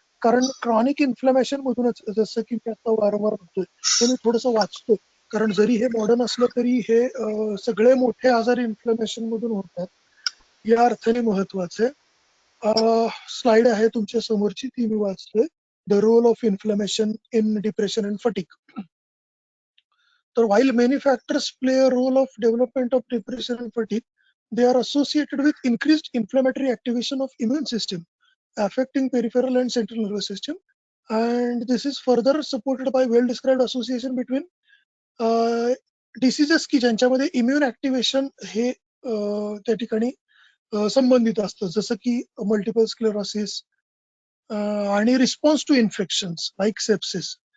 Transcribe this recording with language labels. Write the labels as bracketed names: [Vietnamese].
[Marathi] कारण chronic inflammation मधूनच, जसं की मी आता वारंवार म्हणतोय, हे मी थोडस वाचतोय, कारण जरी हे मॉडर्न असलं तरी हे सगळे मोठे आजार इन्फ्लमेशन मधून होतात, या अर्थाने महत्वाचे. स्लाइड आहे तुमच्या समोरची, ती मी वाचतोय. The role of inflammation in depression and फटिक. [English] तर while many factors play a role of development of depression and fatigue, they are associated with increased inflammatory activation of immune system, affecting peripheral and central nervous system. And this is further supported by well-described association between diseases [Marathi] की ज्यांच्यामध्ये immune activation हे त्या ठिकाणी संबंधित असतं, जसं की multiple sclerosis आणि [English] Response to infections like sepsis.